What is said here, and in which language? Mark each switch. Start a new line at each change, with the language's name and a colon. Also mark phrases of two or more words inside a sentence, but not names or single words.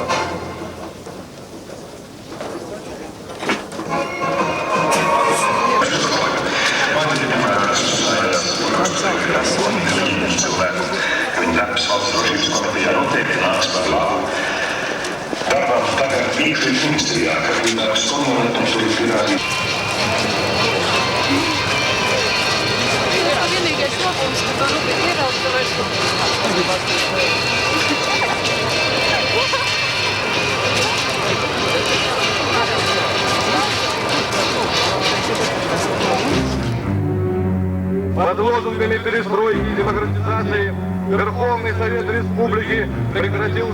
Latvian: Viņa darbs valsts drošības komitejā noteikti nāks par labu. Darbam tagad iekšlietu ministrijā, ka viņa darbs komunitums ir pierādījis. Vienīgais labums, ka var rūpīgi ieraudzīt
Russian: Под лозунгами перестройки и демократизации Верховный Совет Республики прекратил